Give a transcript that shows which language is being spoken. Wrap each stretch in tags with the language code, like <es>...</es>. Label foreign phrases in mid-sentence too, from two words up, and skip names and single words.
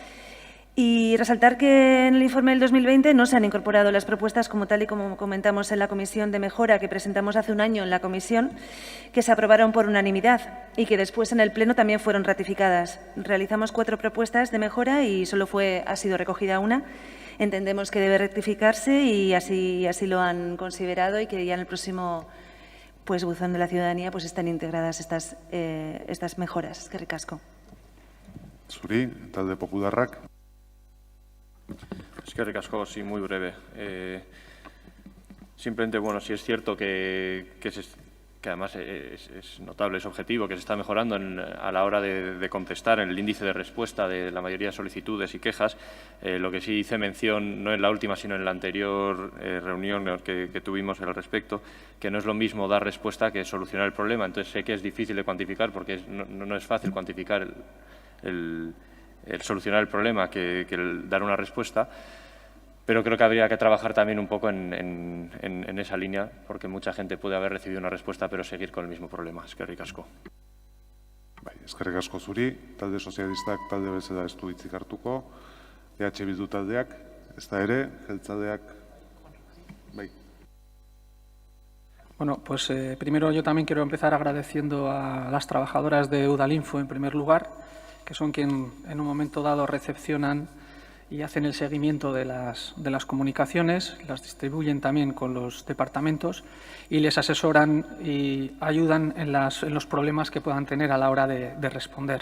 <es>Y resaltar que en el informe del 2020 no se han incorporado las propuestas como tal y como comentamos en la comisión de mejora que presentamos hace un año en la comisión, que se aprobaron por unanimidad y que después en el Pleno también fueron ratificadas. Realizamos 4 propuestas de mejora y solo ha sido recogida una. Entendemos que debe rectificarse y así lo han considerado, y que ya en el próximo buzón de la ciudadanía están integradas estas mejoras.</es> <eu>Eskerrik asko. Zuri, talde Popularrak. Eskerrik asko,</eu> <es>sí, muy breve. Simplemente, sí es cierto que además es notable, es objetivo, que se está mejorando a la hora de contestar en el índice de respuesta de la mayoría de solicitudes y quejas. Lo que sí hice mención, no en la última, sino en la anterior reunión que tuvimos al respecto, que no es lo mismo dar respuesta que solucionar el problema. Entonces sé que es difícil de cuantificar, porque no es fácil cuantificar el solucionar el problema que el dar una respuesta, pero creo que habría que trabajar también un poco en esa línea, porque mucha gente puede haber recibido una respuesta pero seguir con el mismo problema.</es> <eu>Eskerrik asko. Eskerrik asko zuri, talde sozialistak talde bezala ez du hitzik hartuko, EH Bildu taldeak, ez da ere, jeltzaleak,</eu> <es>Bueno, pues primero yo también quiero empezar agradeciendo a las trabajadoras de Udalinfo, en primer lugar, que son quien en un momento dado recepcionan y hacen el seguimiento de las comunicaciones, las distribuyen también con los departamentos y les asesoran y ayudan en los problemas que puedan tener a la hora de responder.</es>